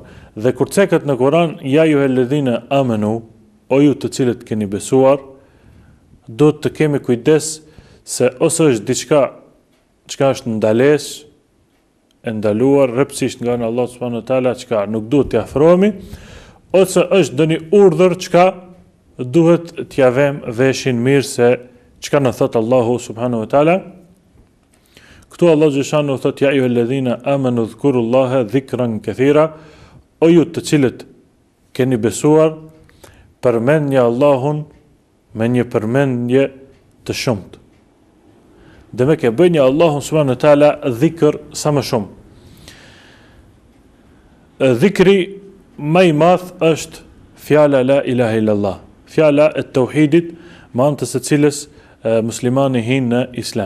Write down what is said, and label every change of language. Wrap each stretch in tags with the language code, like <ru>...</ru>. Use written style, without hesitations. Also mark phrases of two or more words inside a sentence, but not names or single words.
<sq>Dhe kur ceket në Kur'an</sq> <ar>"يا أيها الذين آمنوا",</ar> <sq>o ju të cilët keni besuar, do të kemi kujdes se ose është diçka çka është ndalesë, e ndaluar rreptësisht nga Allah</sq> <ar>سبحانه وتعالى,</ar> <sq>çka nuk duhet t'i afrohemi, ose është ndonjë urdhër çka duhet t'ia vëmë veshin mirë se çka na thot Allahu</sq> <ar>سبحانه وتعالى.</ar> <sq>Këtu Allah xhashanu thot:</sq> <ar>"يا أيها الذين آمنوا اذكروا الله ذكرا كثيرا",</ar> <sq>o ju të cilët keni besuar, përmendni Allahun me një përmendje të shumtë. Dhe me ke bëjnë Allahun</sq> <ar>سبحانه وتعالى</ar> <sq>dhikr sa më shumë. Dhikri më i madh është fjala</sq> <ar>لا إله إلا الله,</ar> <sq>fjala e tauhidit, me anë të së cilës muslimani hin në islam.</sq>